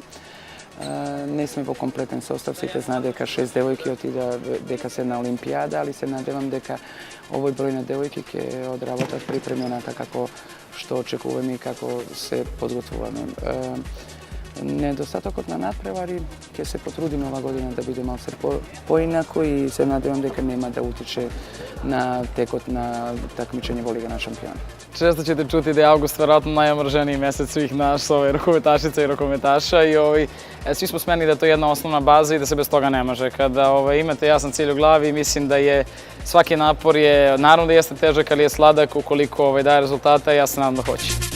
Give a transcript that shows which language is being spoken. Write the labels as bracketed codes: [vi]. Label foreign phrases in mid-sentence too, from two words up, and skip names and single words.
[mk] Не сме во комплетен состав, сите знаат дека 6 девојки отида дека се на Олимпијада, али се надевам дека овој број на девојки ќе одработат припремената како што очекуваме и како се подготвуваме. Недостатокот на надпревари ќе се потрудиме ова година да биде малце поинако и се надевам дека нема да утиче на текот на такмичење во Лига на шампиона. [sr] Često ćete čuti da je avgust verovatno najomrženiji mesec svih nas rukometašica i rukometaša i svi smo smeni da je to jedna osnovna baza i da se bez toga ne može. Kada imate jasan cilj u glavi, mislim da je svaki napor je, naravno da jeste težak, ali je sladak ukoliko daje rezultata i ja se nadam da hoće.